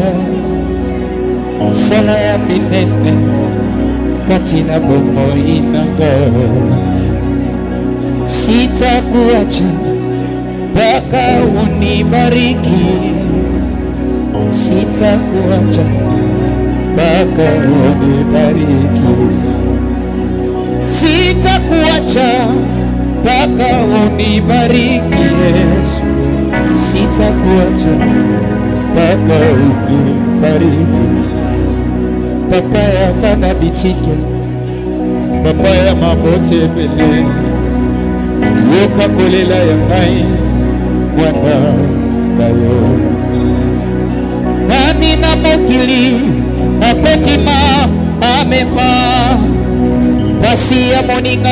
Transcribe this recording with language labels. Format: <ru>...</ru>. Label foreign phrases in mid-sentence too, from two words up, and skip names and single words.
<ln>sala ya minene katina bomoi nanga</ln> <sw>sitakuacha mpaka unibariki. Sitakuacha mpaka unibariki. Sitakuacha mpaka unibariki Yesu. Sitakuacha mpaka unibariki.</sw> <ln>Papa ya bana bitike, papa ya mabote bele, yoka kolela ya ngai, mwana nayo nani na mokili akotima amepa pasi ya moninga</ln>